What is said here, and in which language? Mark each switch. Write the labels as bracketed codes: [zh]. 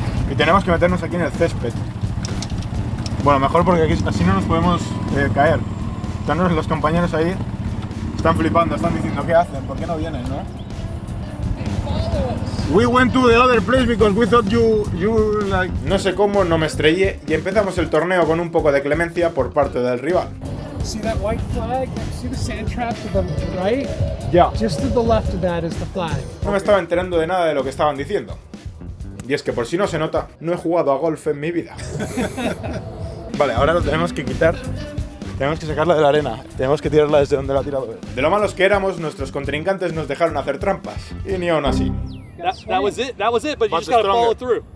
[es] Y tenemos que meternos aquí en el césped. Bueno, mejor porque aquí, así no nos podemos caer. Están los compañeros ahí, están flipando, están diciendo ¿qué hacen? ¿Por qué no vienen, no? [en] We went to the other place because we thought you like... [es] No sé cómo, no me estrellé y empezamos el torneo con un poco de clemencia por parte del rival. [en] See that white flag? See the sand trap to the right? Yeah. Just to the left of that is the flag. [es] No me estaba enterando de nada de lo que estaban diciendo. Y es que por si no se nota, no he jugado a golf en mi vida. Vale, ahora lo tenemos que quitar. Tenemos que sacarla de la arena. Tenemos que tirarla desde donde la ha tirado él. De lo malos que éramos, nuestros contrincantes nos dejaron hacer trampas. Y ni aún así. [en] That was it, but you just gotta follow through.